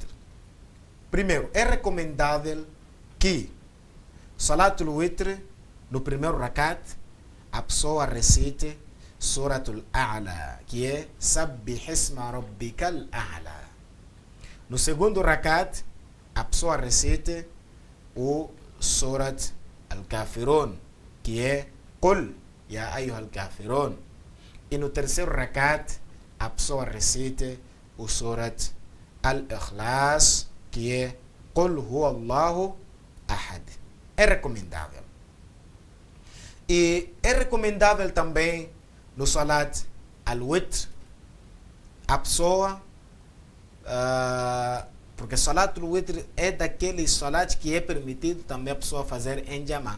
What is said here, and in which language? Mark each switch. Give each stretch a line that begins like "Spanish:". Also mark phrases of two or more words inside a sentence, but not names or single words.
Portuguese: Primeiro, é recomendável que
Arabic: صلاة الوتر,
Portuguese: no primeiro rakat, a pessoa recite Suratul A'la, que é
Arabic: سبح اسم ربك الأعلى.
Portuguese: No segundo rakat, a pessoa recite o Surat Al-Kafirun, que é
Arabic: قل يا أيها الكافرون.
Portuguese: E no terceiro rakat, a pessoa recite o Surat Al-Ikhlas, que é
Arabic: قل هو الله أحد.
Portuguese: É recomendável. E é recomendável também no
Arabic: صلاة الوتر
Portuguese: a pessoa, porque
Arabic: صلاة الوتر
Portuguese: é daqueles salat que é permitido também a pessoa fazer em Jamá.